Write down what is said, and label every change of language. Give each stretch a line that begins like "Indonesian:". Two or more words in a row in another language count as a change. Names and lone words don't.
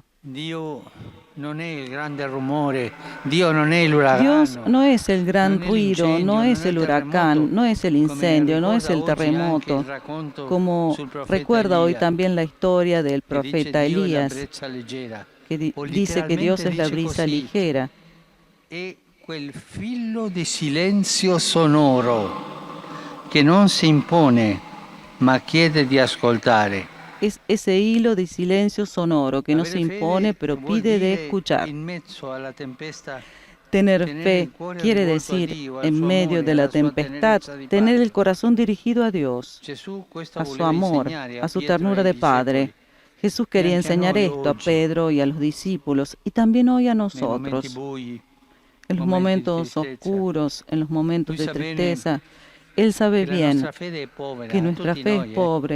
Spanish: Dios no es el gran ruido, no es el huracán, no es el incendio, no es el terremoto, como recuerda hoy también la historia del profeta Elías, que dice que Dios es la brisa ligera.
Italian: quel filo di silenzio sonoro che non si impone, ma chiede di ascoltare.
Spanish: Es ese hilo de silencio sonoro que no se impone, pero pide de escuchar.
Italian: In mezzo alla tempesta,
Spanish: Tener fe quiere decir, en medio de la tempestad, tener el corazón dirigido a Dios, a su amor, a su ternura de Padre. Jesús quería enseñar esto a Pedro y a los discípulos, y también hoy a nosotros. En los momentos oscuros, en los momentos de tristeza, Él sabe bien que nuestra fe es pobre.